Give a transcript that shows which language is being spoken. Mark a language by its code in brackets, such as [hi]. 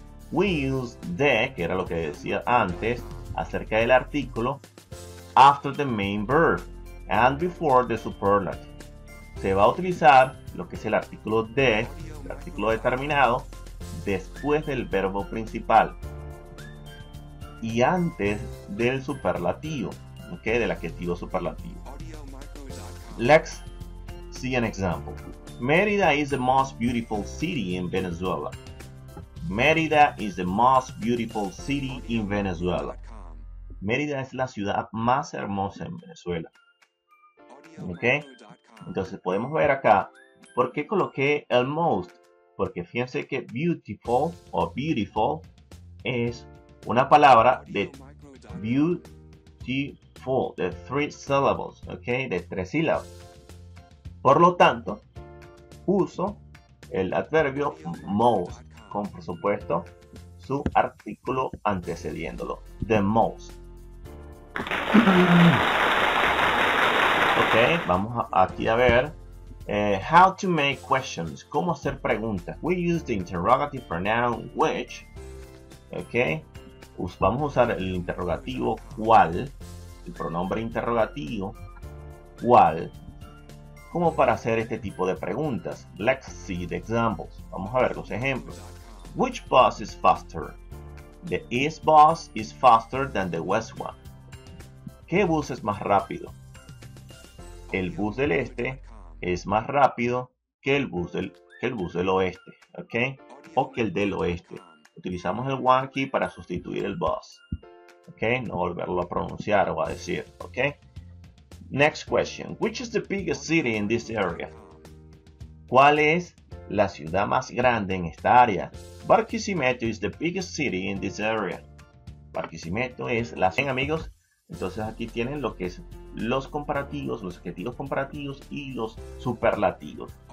[en] We use the, [es] que era lo que decía antes, acerca del artículo, [en] after the main verb and before the superlative. [es] Se va a utilizar lo que es el artículo de, el artículo determinado, después del verbo principal y antes del superlativo, ¿okay? Del adjetivo superlativo. [en] Let's see an example. Mérida is the most beautiful city in Venezuela. Mérida is the most beautiful city in Venezuela. [es] Mérida es la ciudad más hermosa en Venezuela. ¿Ok? Entonces podemos ver acá, ¿por qué coloqué el most? Porque fíjense que beautiful o beautiful es una palabra de beautiful, de [en] 3 syllables, [es] ¿ok? De 3 sílabas. Por lo tanto, uso el adverbio most, con por supuesto su artículo antecediéndolo, the most. Ok, vamos aquí a ver [en] how to make questions, [es] cómo hacer preguntas. [en] We use the interrogative pronoun which, [es] ok, vamos a usar el interrogativo cuál, el pronombre interrogativo cuál, como para hacer este tipo de preguntas. [en] Let's see the examples. [es] Vamos a ver los ejemplos. [en] Which bus is faster? The east bus is faster than the west one. [es] ¿Qué bus es más rápido? El bus del este es más rápido que el bus del oeste, ¿ok? O que el del oeste. Utilizamos el one aquí para sustituir el bus, ¿ok? No volverlo a pronunciar o a decir, ¿ok? [en] Next question. Which is the biggest city in this area? [es] ¿Cuál es la ciudad más grande en esta área? [en] Barquisimeto is the biggest city in this area. [es] Barquisimeto es la... Bien, amigos, entonces aquí tienen lo que es los comparativos, los adjetivos comparativos y los superlativos.